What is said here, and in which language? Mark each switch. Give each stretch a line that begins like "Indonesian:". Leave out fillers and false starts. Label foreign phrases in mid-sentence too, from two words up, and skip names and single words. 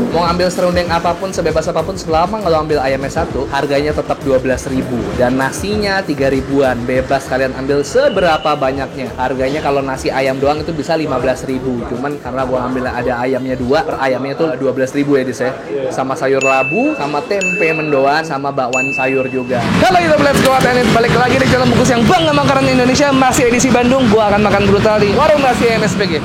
Indonesian: Mau ambil serundeng apapun, sebebas apapun, selama kalau ambil ayamnya satu, harganya tetap 12.000 dan nasinya 3.000-an. Bebas kalian ambil seberapa banyaknya. Harganya kalau nasi ayam doang itu bisa 15.000. Cuman karena gue ambil ada ayamnya dua, per ayamnya itu 12.000 ya dis ya. Sama sayur labu, sama tempe mendoan, sama bakwan sayur juga. Halo YouTube,
English: let's go and
Indonesian: balik lagi di channel Bungkus yang bangga makanan Indonesia. Masih edisi Bandung, gua akan makan brutal di warung nasi MSPG.